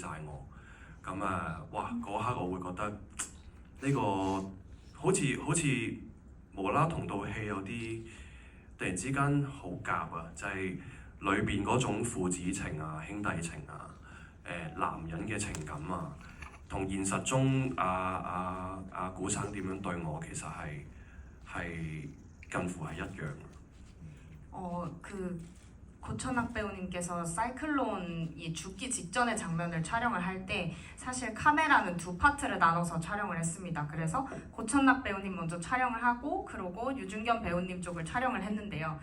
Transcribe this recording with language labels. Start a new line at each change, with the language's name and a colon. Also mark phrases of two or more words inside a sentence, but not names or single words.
Cantonese: 我，咁哇嗰刻我會覺得呢個好似無啦啦同套戲有啲突然之間好夾啊，就係裏邊嗰種父子情啊、兄弟情啊、男人嘅情感啊，同現實中古生點樣對我其實係近乎係一樣。
Korean: 고천락 배우님께서 사이클론이 죽기 직전의 장면을 촬영을 할 때 사실 카메라는 두 파트를 나눠서 촬영을 했습니다. 그래서 고천락 배우님 먼저 촬영을 하고 그러고 유준겸 배우님 쪽을 촬영을 했는데요.